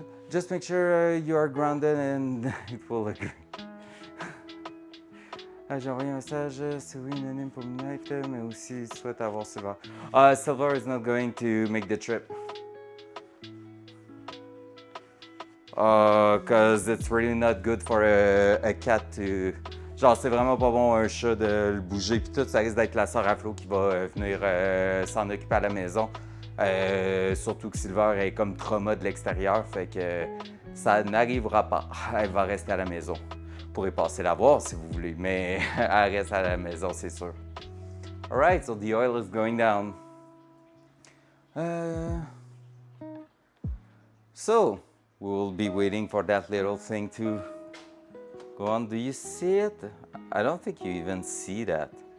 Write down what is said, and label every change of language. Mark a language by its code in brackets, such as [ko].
[en] Just make sure you are grounded and it will agree. [fr] J'ai envoyé un message, c'est oui, anonyme pour Midnight, mais aussi souhaite avoir Silver. [en] Silver is not going to make the trip. Because it's really not good for a cat to... [fr] Genre, c'est vraiment pas bon un chat de le bouger puis tout. Ça risque d'être la sœur à Flo qui va venir s'en occuper à la maison. Surtout que Silver est comme trauma de l'extérieur, fait que ça n'arrivera pas. Elle va rester à la maison. Vous pourrez passer la voir si vous voulez, mais elle reste à la maison, c'est sûr. [en] Alright, so the oil is going down. So, we'll be waiting for that little thing to go on. Do you see it? I don't think you even see that.